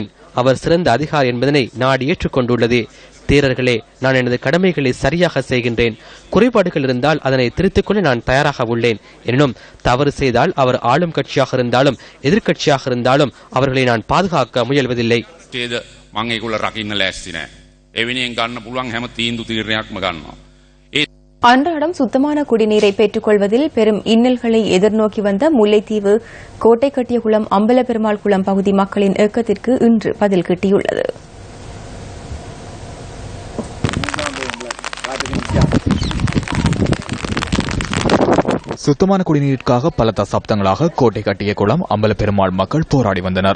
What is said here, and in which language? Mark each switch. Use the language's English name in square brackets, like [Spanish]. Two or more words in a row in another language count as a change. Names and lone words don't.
[Tamil] அவர் சிறந்த அதிகாரி என்பதனை நாடு ஏற்றுக்கொண்டுள்ளது. தேரர்களே, நான் எனது கடமைகளை சரியாக செய்கின்றேன். குறைபாடுகள் இருந்தால் அதனை திருத்திக் கொள்ள நான் தயாராக உள்ளேன். எனினும் தவறு செய்தால் அவர் ஆளும் கட்சியாக இருந்தாலும் எதிர்கட்சியாக இருந்தாலும் அவர்களை நான் பாதுகாக்க முயல்வதில்லை. [Sinhala] මම ඒගොල්ල රකින්න ලෑස්ති නෑ. එවෙනියෙන් ගන්න පුළුවන් හැම තීන්දුව තීරණයක්ම ගන්නවා. [Tamil] அன்றாடம் சுத்தமான குடிநீரை பெற்றுக் கொள்வதில் பெரும் இன்னல்களை எதிர்நோக்கி வந்த முல்லைத்தீவு கோட்டை கட்டியகுளம் அம்பலப்பெருமாள் குளம் பகுதி மக்களின் ஏக்கத்திற்கு இன்று பதில் கிட்டியுள்ளது. சுத்தமான குடிநீருக்காக பல தசாப்தங்களாக கோட்டை கட்டிய குளம் அம்பலப்பெருமாள் மக்கள் போராடி வந்தனர்.